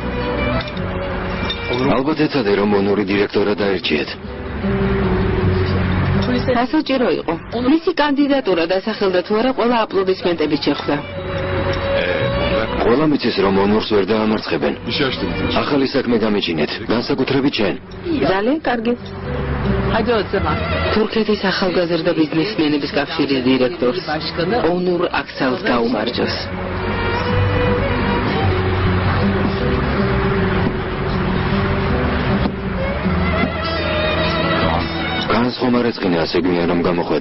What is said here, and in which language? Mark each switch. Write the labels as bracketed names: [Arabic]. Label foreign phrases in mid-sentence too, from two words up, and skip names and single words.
[Georgian] ალბათ ეცადე რომ მონური დირექტორად დაერჩიეთ. სასაჭირო იყო. მისი კანდიდატურა დასახელდა თუ არა, ყველა აპლოდისმენტებით შეხვდა. ყველა მიცის რომ მონურს ვერ დაამარცხებენ. ახალი საქმე გამიჩინეთ, განსაკუთრებით შენ. ძალიან კარგი. [Turkish] Hadi o zaman. [Georgian] თურქეთის ახალგაზრდა ბიზნესმენების კავშირის დირექტორს ონურ აქსალს გაუმარჯოს. განს ხომ არ ეწყინა ასე გვიან რომ გამოხვედე?